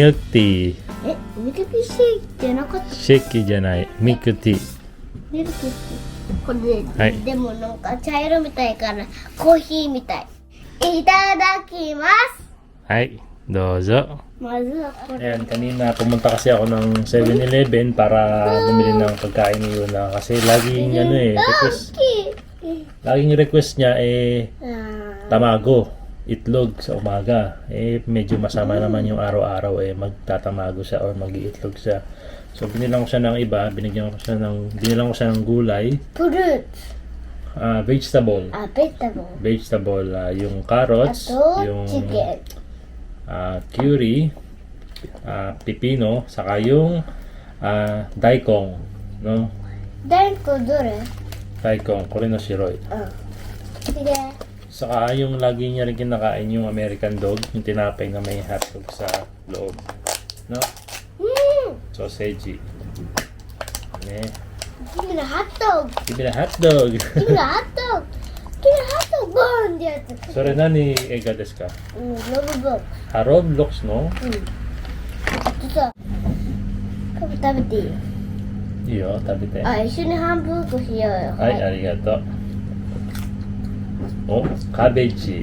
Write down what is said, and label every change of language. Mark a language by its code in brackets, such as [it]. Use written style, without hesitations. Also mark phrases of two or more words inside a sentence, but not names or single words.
[ja] ミルクティー。ミルクシェイクじゃなかった。シェイキじゃない。ミルクティー。ミルクティー。これ、はいでもなんか茶色みたいからコーヒーみたい。いただきます。はい、どうぞ。まずはこれ。 [tl] Ayan, kanina pumunta kasi ako ng 7-Eleven para bumili ng pagkain ni Yuna kasi laging request. Laging request niya tamago, itlog sa umaga. Medyo masama naman yung araw-araw magtatamago siya or mag-iitlog siya. So binilang ko siya ng iba, binilang ko siya ng gulay, [en] Fruit. vegetable. Vegetable. [tl] Yung carrots, Ato, yung [en] chicken. [tl] curry, pipino, saka yung daikon, no? [ja] 大根どれ？大根、これ の 白い. [tl] sige. Saka yung lagi niya rin kinakain yung American dog, yung tinapay na may hotdog sa loob, no? Sausage. Ne. [en] Give me the hot dog. Give me the hotdog. Give me the hot dog. Give me the hot dog. [ja] ボーンってやつ。それ何映画ですか？ロブボーン。 [tl] Roblox, no? [ja] 実はカブ食べていいよ。いいよ、食べて。あ、一緒に半分こしようよ。はい、ありがとう。お、カベージ。